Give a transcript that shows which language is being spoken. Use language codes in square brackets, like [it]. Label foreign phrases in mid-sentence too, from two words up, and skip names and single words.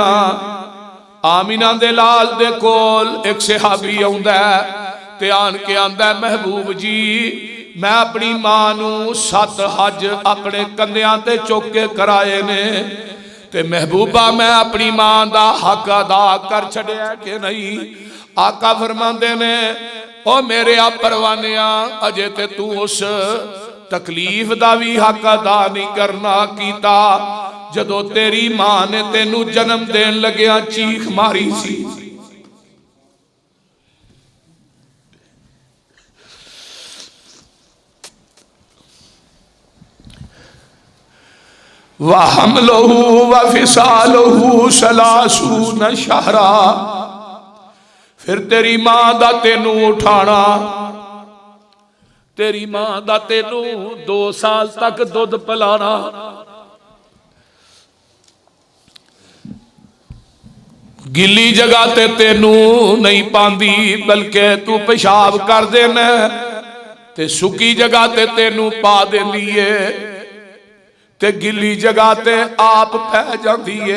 [pa] ਆਮਿਨਾ ਦੇ ਲਾਲ ਦੇ ਕੋਲ ਇਕ ਸਹਾਬੀ ਆਉਂਦਾ ਹੈ ਤੇ ਆਣ ਕੇ ਆਂਦਾ ਮਹਿਬੂਬ ਜੀ ਮੈਂ ਅਪਨੀ ਮਾਂ ਨੂੰ 7 ਹੱਜ ਅਪਨੇ ਕੰਧਿਆਂ ਤੇ ਚੁੱਕ ਕੇ ਕਰਾਏ ਨੇ ਤੇ ਮਹਿਬੂਬਾ ਮੈਂ ਅਪਨੀ ਮਾਂ ਦਾ ਹੱਕ ਅਦਾ ਕਰ ਛੱਡਿਆ ਕਿ ਨਹੀਂ? ਆਕਾ ਫ਼ਰਮਾਂਦੇ ਨੇ ਓ ਮੇਰੇ ਆ ਪਰਵਾਨਿਆ ਅਜੇ ਤੇ ਤੂ ਉਸ ਤਕਲੀਫ਼ ਦਾ ਭੀ ਹੱਕ ਅਦਾ ਨਹੀਂ ਕਰਨਾ ਕੀਤਾ ਜਦੋਂ ਤੇਰੀ ਮਾਂ ਨੇ ਤੇਨੂੰ ਜਨਮ ਦੇਣ ਲੱਗਿਆ ਚੀਖ ਮਾਰੀ ਸੀ। [ar] و حمله و فصاله ثلاثون شهرا. [pa] ਫਿਰ ਤੇਰੀ ਮਾਂ ਦਾ ਤੇਨੂੰ ਉਠਾਣਾ, ਤੇਰੀ ਮਾਂ ਦਾ ਤੇਨੂੰ 2 ਸਾਲ ਤਕ ਦੁੱਧ ਪਿਲਾਣਾ। ਗਿੱਲੀ ਜਗ੍ਹਾ ਤੇ ਤੇਨੂੰ ਨਹੀਂ ਪਾਂਦੀ ਬਲਕਿ ਤੂ ਪੇਸ਼ਾਬ ਕਰ ਦੇਣਾ ਤੇ ਸੁੱਕੀ ਜਗ੍ਹਾ ਤੇ ਤੇਨੂੰ ਪਾ ਦੇਂਦੀ ਹੈ ਤੇ ਗਿੱਲੀ ਜਗ੍ਹਾ ਤੇ ਆਪ ਪੈ ਜਾਤੀ ਹੈ।